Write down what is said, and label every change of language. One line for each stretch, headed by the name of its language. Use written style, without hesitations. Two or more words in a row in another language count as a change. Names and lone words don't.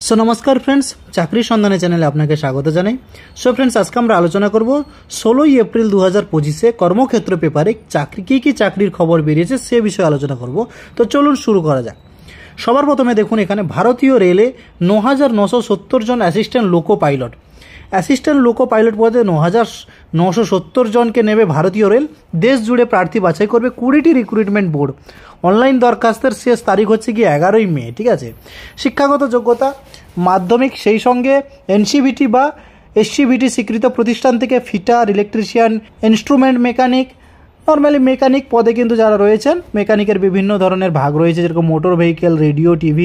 Bangla: সো নমস্কার ফ্রেন্ডস, চাকরি সন্ধানে চ্যানেলে আপনাকে স্বাগত জানাই।
English: So friends,
Bangla: আজকে আমরা আলোচনা করব 16 এপ্রিল 2025 কর্মক্ষেত্র পেপারে চাকরি কী চাকরির খবর বেরিয়েছে সে বিষয় আলোচনা করব। তো চলুন শুরু করা যাক। সবার প্রথমে দেখুন এখানে ভারতীয় রেলে 9970 জন
English: Assistant loco pilot assistant loco pilot
Bangla: পদে 9970 জনকে নেবে ভারতীয় রেল। দেশ জুড়ে প্রার্থী বাছাই করবে 20টি
English: recruitment board.
Bangla: অনলাইন দরখাস্তের শেষ তারিখ হচ্ছে কি 11ই মে। ঠিক আছে। শিক্ষাগত যোগ্যতা মাধ্যমিক, সেই সঙ্গে এনসিভিটি বা এসসিভিটি স্বীকৃত প্রতিষ্ঠান থেকে ফিটার, ইলেকট্রিশিয়ান,
English: instrument mechanic, normally mechanic
Bangla: পদে কিন্তু যারা রয়েছেন, মেকানিকের বিভিন্ন ধরনের ভাগ রয়েছে, যেরকম
English: motor vehicle,
Bangla: রেডিও, টিভি।